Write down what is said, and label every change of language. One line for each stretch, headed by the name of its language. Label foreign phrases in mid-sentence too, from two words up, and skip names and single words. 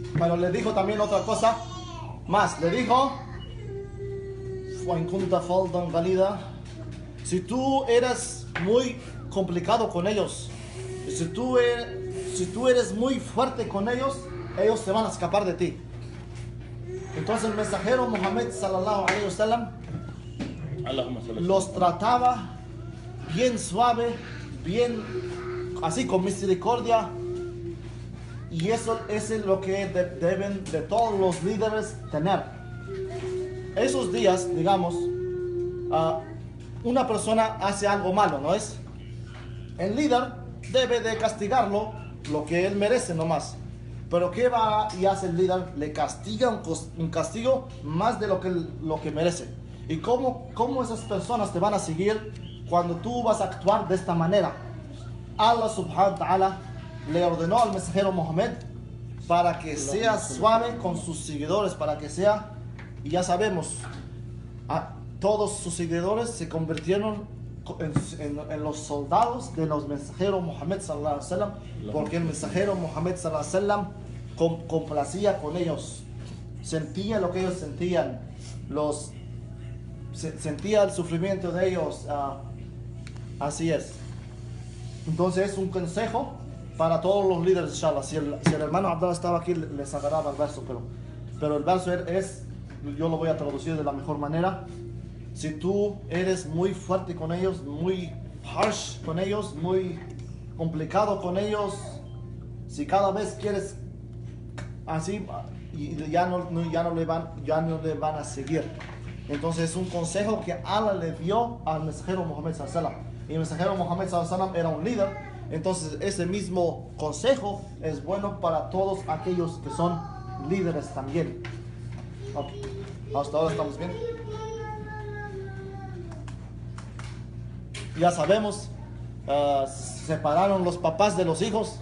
Spanish: Pero le dijo también otra cosa más. Le dijo, si tú eres muy complicado con ellos, si tú eres muy fuerte con ellos se van a escapar de ti. Entonces el mensajero Muhammad
Arabic: صلى الله عليه وسلم
Spanish: los trataba bien suave, bien así, con misericordia. Y eso es lo que deben de todos los líderes tener. Esos días, digamos, una persona hace algo malo, ¿no es? El líder debe de castigarlo lo que él merece nomás. Pero ¿qué va y hace el líder? Le castiga un castigo más de lo que merece. ¿Y cómo esas personas te van a seguir cuando tú vas a actuar de esta manera?
Arabic: الله سبحانه وتعالى
Spanish: le ordenó al mensajero Muhammad para que sea suave con sus seguidores, para que sea, y ya sabemos, todos sus seguidores se convirtieron en los soldados de los mensajeros Muhammad
Arabic: صلى الله عليه وسلم,
Spanish: porque el mensajero Muhammad
Arabic: صلى الله عليه وسلم
Spanish: complacía con ellos, sentía lo que ellos sentían, sentía el sufrimiento de ellos. Así es. Entonces es un consejo para todos los líderes, inshallah. Si el hermano Abdallah estaba aquí, les agarraba el verso, pero el verso yo lo voy a traducir de la mejor manera. Si tú eres muy fuerte con ellos, muy harsh con ellos, muy complicado con ellos, si cada vez quieres así, ya no le van a seguir. Entonces es un consejo que Allah le dio al mensajero Muhammad
Arabic: صلى الله عليه وسلم.
Spanish: Y el mensajero Muhammad
Arabic: صلى الله عليه وسلم
Spanish: era un líder. Entonces ese mismo consejo es bueno para todos aquellos que son líderes también. Okay. Hasta ahora estamos bien. Ya sabemos, separaron los papás de los hijos.